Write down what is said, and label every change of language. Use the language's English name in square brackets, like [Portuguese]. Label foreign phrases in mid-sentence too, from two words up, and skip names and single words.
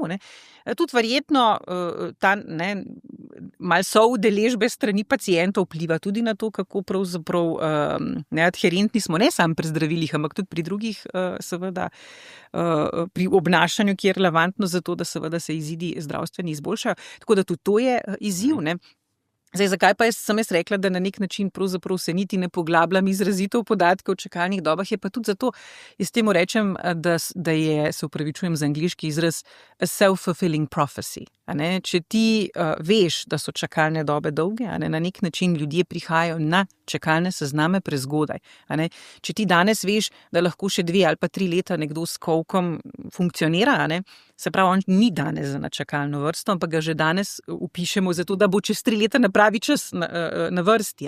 [Slovenian] Tudi verjetno malo soudeležbe strani pacientov vpliva tudi na to, kako pravzaprav adherentni smo, ne samo pri zdravilih, ampak tudi pri drugih, seveda, pri obnašanju, ki je relevantno za to, da seveda se izidi zdravstveni izboljšajo. Tako da tudi to je izziv, Zdaj, zakaj pa sem rekla, da na nek način pravzaprav se niti ne poglabljam izrazito v podatke o čakalnih dobah, je pa tudi zato, jaz temu rečem, da je, se upravičujem za angleški izraz, [English] a self-fulfilling prophecy. [Slovenian] Če ti veš, da so čakalne dobe dolge, na nek način ljudje prihajajo na čakalne sezname prezgodaj. Če ti danes veš, da lahko še 2 ali pa 3 leta nekdo s kolkom funkcionira, se pravi, on ni danes na čakalno vrsto, ampak ga že danes vpišemo zato, da bo čez 3 leta na pravi čas na vrsti.